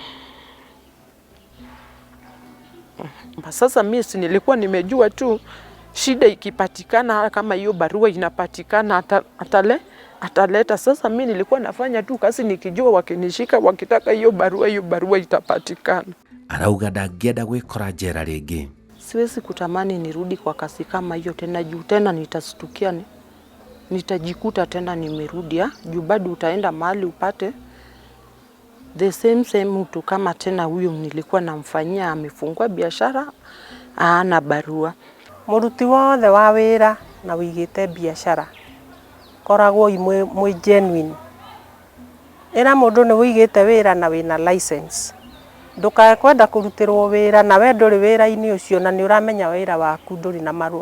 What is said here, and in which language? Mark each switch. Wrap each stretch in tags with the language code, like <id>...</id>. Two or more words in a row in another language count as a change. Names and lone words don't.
<sw>Sasa mimi nilikuwa nimejua tu shida ikipatikana kama hiyo barua inapatikana ataleta. Sasa mimi nilikuwa nafanya tu kazi nikijua wakinishika wakitaka hiyo barua itapatikana.</sw> <ki>Arauga ndangĩenda gwĩkora njera rĩngĩ.</ki> <sw>Siwezi kutamani nirudi kwa kasi kama hiyo tena juu tena nitastukia nitajikuta tena nimerudia juu bado utaenda mahali upate</sw> <en>the same</en> <sw>mtu kama tena huyo nilikuwa namfanyia amefungua biashara ana barua.</sw> <ki>Muruti wothe wa wira na wigite biashara koragwo imwe genuine. Era mundu ni wigite wira na wina license, ndukae kwenda kurutirwo wira na we nduri wira-ini ucio na ni uramenya wira waku nduri na marua.</ki>